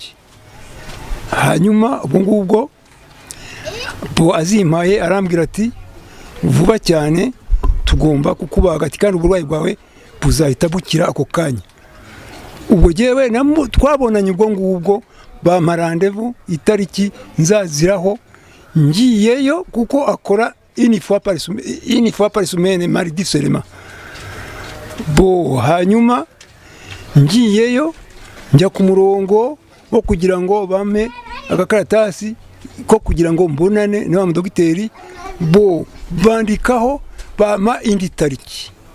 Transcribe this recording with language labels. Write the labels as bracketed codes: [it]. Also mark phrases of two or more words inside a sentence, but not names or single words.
[rw] Hanyuma ubwo ngubwo azimpaye arambwira ati vuba cyane tugomba kukubaga ati kandi uburwayi bwawe buzahita bukira ako kanya. Ubwo jewe twabonanye ubwo ngubwo bampa rendez-vous itariki nzaziraho ngiyeyo kuko akora [fr] une fois par semaine mardi seulement. [rw] Hanyuma ngiyeyo njya ku murongo wo kugira ngo bame agakaratasi ko kugira ngo mbonane na dogiteri bandikaho bama indi tariki.